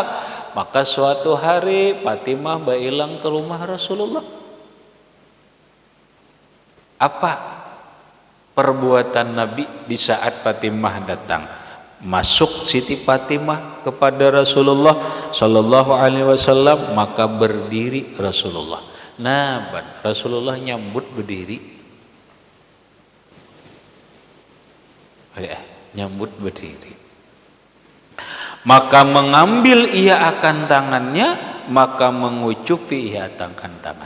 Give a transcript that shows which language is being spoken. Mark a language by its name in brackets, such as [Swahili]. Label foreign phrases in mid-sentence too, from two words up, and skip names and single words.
[Banjar] Maka suatu hari Fatimah bailang ke rumah Rasulullah. Apa perbuatan Nabi di saat Fatimah datang? Masuk Siti Fatimah kepada Rasulullah [Arabic] sallallahu alaihi wasallam, [Banjar] maka berdiri Rasulullah. Nah, Rasulullah nyambut berdiri. Nyambut berdiri. Maka mengambil ia akan tangannya, maka mengucupi ia akan tangan.